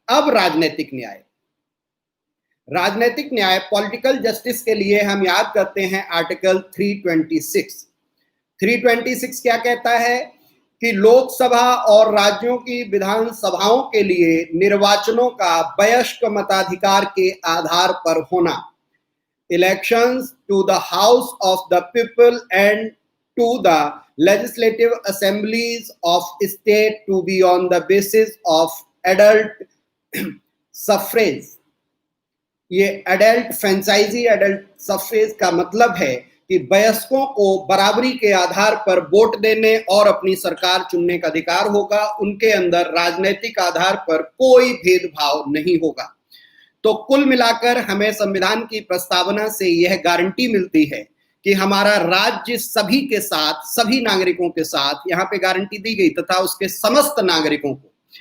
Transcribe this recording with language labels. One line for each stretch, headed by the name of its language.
Hindi: अब राजनीतिक न्याय। राजनीतिक न्याय, पॉलिटिकल जस्टिस के लिए हम याद करते हैं आर्टिकल 326। 326 क्या कहता है कि लोकसभा और राज्यों की विधानसभाओं के लिए निर्वाचनों का वयस्क मताधिकार के आधार पर होना।
English: Elections to the house of the people and to the legislative assemblies of state to be on the basis of adult suffrage।
Hindi: ये adult franchise, adult suffrage का मतलब है कि वयस्कों को बराबरी के आधार पर वोट देने और अपनी सरकार चुनने का अधिकार होगा। उनके अंदर राजनीतिक आधार पर कोई भेदभाव नहीं होगा। तो कुल मिलाकर हमें संविधान की प्रस्तावना से यह गारंटी मिलती है कि हमारा राज्य सभी के साथ, सभी नागरिकों के साथ, यहाँ पे गारंटी दी गई, तथा उसके समस्त नागरिकों को।